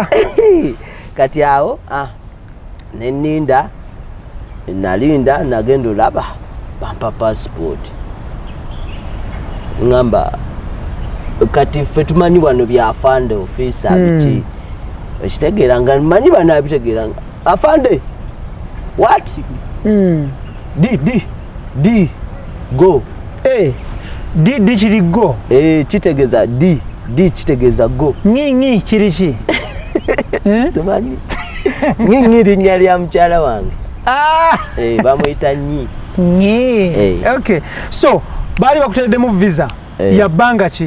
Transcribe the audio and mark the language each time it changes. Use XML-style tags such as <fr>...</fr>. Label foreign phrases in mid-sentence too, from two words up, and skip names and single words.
<lg>Kati awo neninda nalinda nagenda olaba bampa passport. Ngamba kati ffe tumanyi wano byafande officer biki. Ekitegeera nga manyi bano abitegeera afande.</lg> <en>What? D go.</en> <lg>D kiri go. Kitegeza D kitegeza go. Ngi kiri ki? Simanyi. Ngi linnya lya mukyala wange. Bamuyita nyi. Okay. So bali bakuteddemu visa ya banga ki?</lg>